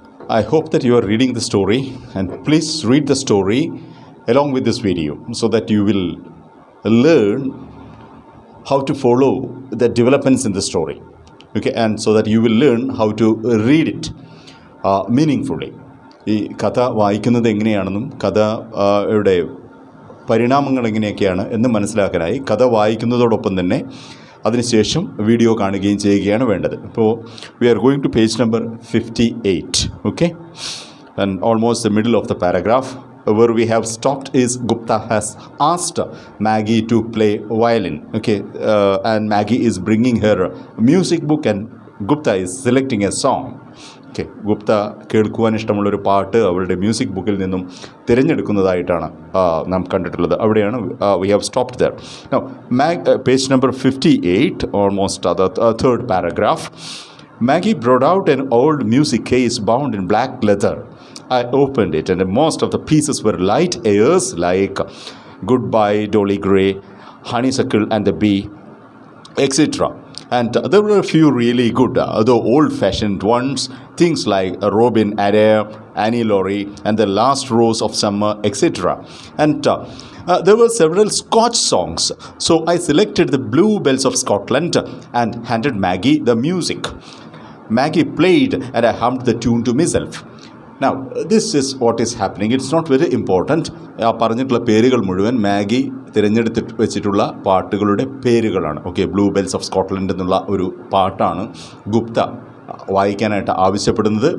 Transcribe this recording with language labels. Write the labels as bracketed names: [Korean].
[English] I hope that you are reading the story, and please read the story along with this video so that you will learn how to follow the developments in the story. Okay, and so that you will learn how to read it meaningfully. [Malayalam] ഈ കഥ വായിക്കുന്നത് എങ്ങനെയാണെന്നും കഥയുടെ പരിണാമങ്ങൾ എങ്ങനെയൊക്കെയാണ് എന്ന് മനസ്സിലാക്കാനായി കഥ വായിക്കുന്നതോടൊപ്പം തന്നെ അതിനുശേഷം വീഡിയോ കാണുകയും ചെയ്യുകയാണ് വേണ്ടത്. ഇപ്പോൾ [English] We are going to page number 58. Okay, and almost the middle of the paragraph. Where we have stopped is Gupta has asked Maggie to play violin. Okay, and Maggie is bringing her music book and Gupta is selecting a song. [Malayalam] Okay, Gupta കേൾക്കുവാൻ ഇഷ്ടമുള്ളൊരു പാട്ട് അവളുടെ music ബുക്കിൽ നിന്നും തിരഞ്ഞെടുക്കുന്നതായിട്ടാണ് നാം കണ്ടിട്ടുള്ളത്. അവിടെയാണ് [English] we have stopped there. Now, page number 58, almost the third paragraph. Maggie brought out an old music case bound in black leather. I opened it and most of the pieces were light airs like Goodbye, Dolly Gray, Honeysuckle and the Bee, etc. And there were a few really good, though old-fashioned ones, things like Robin Adair, Annie Laurie, and The Last Rose of Summer, etc. And there were several Scotch songs. So I selected the Bluebells of Scotland and handed Maggie the music. Maggie played and I hummed the tune to myself. Now, this is what is happening. It's not very important. [Malayalam] ആ പറഞ്ഞിട്ടുള്ള പേരുകൾ മുഴുവൻ Maggi തിരഞ്ഞെടുത്ത് വെച്ചിട്ടുള്ള പാട്ടുകളുടെ പേരുകളാണ്. Okay, blue bells of Scotland എന്നുള്ള ഒരു പാട്ടാണ് ഗുപ്ത വായിക്കാനായിട്ട് ആവശ്യപ്പെടുന്നത്.